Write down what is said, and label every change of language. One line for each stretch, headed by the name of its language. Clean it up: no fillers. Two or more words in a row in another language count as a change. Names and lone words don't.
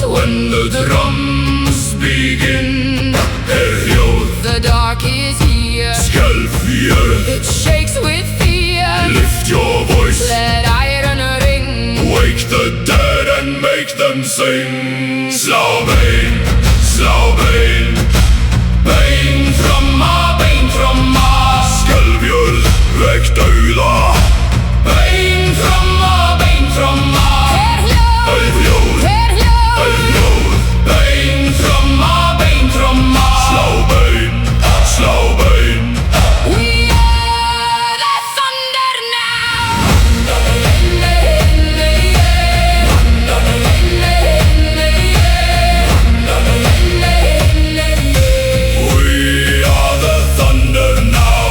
English: When the drums begin, hljóð, the dark is here. skelfjör. It shakes with fear. Lift your voice, Let iron ring. wake the dead and make them sing.
Swedish: Slå bein, slå bein, bein tromma, bein tromma. Skelfjör, väck döda. Bein tromma, bein tromma.
Icelandic: Hljóð, hljóð,
Swedish: bein tromma, bein tromma. Slå bein, slå bein.
English: We are the thunder now. We are the thunder now.